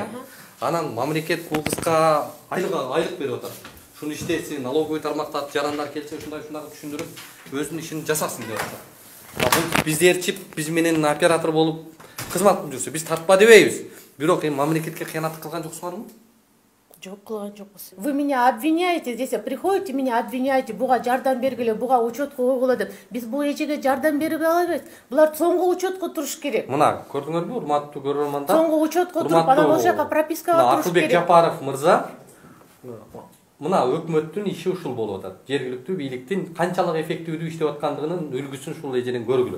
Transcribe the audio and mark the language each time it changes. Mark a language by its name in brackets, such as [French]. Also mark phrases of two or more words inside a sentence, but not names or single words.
[Kyrgyz] Анан мамлекет бул кызга айлык берип атат. Шуну иштесин, налоговый тармактан жарандар келсе ушундай түшүндүрүп, өзүнүн ишин жасасын деп атат. Бул бизди ээрчип, биз менен оператор болуп кызмат кылып жүрсө, биз тартпа дебейбиз. Бирок эми мамлекетке кыянаттык кылган жоксуңарбы? Жок, кылган жокпуз. [Russian] Вы меня обвиняете, здесь приходите, меня обвиняете, [Kyrgyz] буга жардам бергиле, буга учетко койгула деп. Биз бул эжеге жардам бере албайбыз. Булар соңку учетко туруш керек. Мына, көрдүңөрбү, урматтуу көрөрмандар? Соңку учетко туруп, анан ошол жака пропискага туруш керек. Акылбек Жапаров мырза мына өкмөттүн иши ушул болуп атат. Жергиликтүү бийликтин канчалык эффективдүү иштеп аткандыгынын үлгүсүн ушул эжеден көргүлө.